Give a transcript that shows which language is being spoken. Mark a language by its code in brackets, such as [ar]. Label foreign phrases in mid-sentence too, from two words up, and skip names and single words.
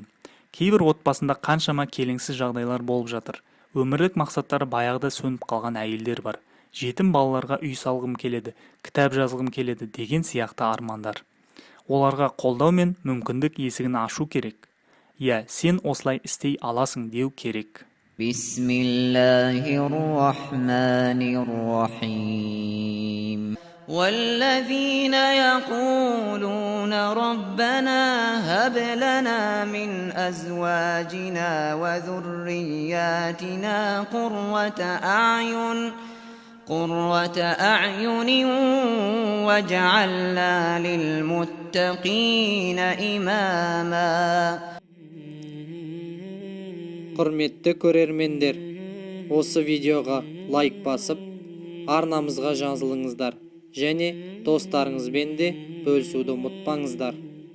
[kk] Кейбір отбасында қаншама келеңсіз жағдайлар болып жатыр. Өмірлік мақсаттары баяғыда сөніп қалған әйелдер бар. Жетім балаларға үй салғым келеді, кітап жазғым келеді деген сияқты армандар. Оларға қолдау мен мүмкіндік есігін ашу керек. Я, сен осылай істей аласың деу керек. [ar] بسم الله الرحمن الرحيم. والذين يقولون ربنا هب لنا من أزواجنا وذرياتنا قرة أعين واجعلنا للمتقين إماما. [kk] Құрметті көрермендер, осы видеоға лайк басып, арнамызға жазылыңыздар және достарыңызбен де бөлісуді ұмытпаңыздар.